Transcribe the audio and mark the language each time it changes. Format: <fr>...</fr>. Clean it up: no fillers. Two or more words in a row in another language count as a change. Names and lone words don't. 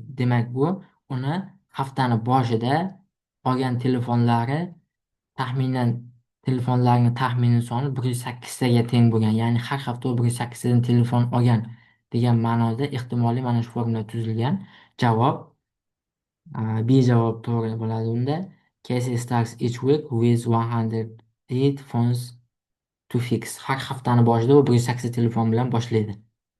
<uz>Demak, bu uni haftani boshida olgan telefonlarning taxminiy soni 108 taga teng bo'lgan. Ya'ni har hafta u 108 tadan telefon olgan degan ma'noda ehtimoliy mana shu formula tuzilgan. Javob B javob to'g'ri bo'ladi unda.</uz> <en>Casey starts each week with 108 phones to fix.</en> <uz>Har haftani boshida u 108 telefon bilan boshlaydi.</uz>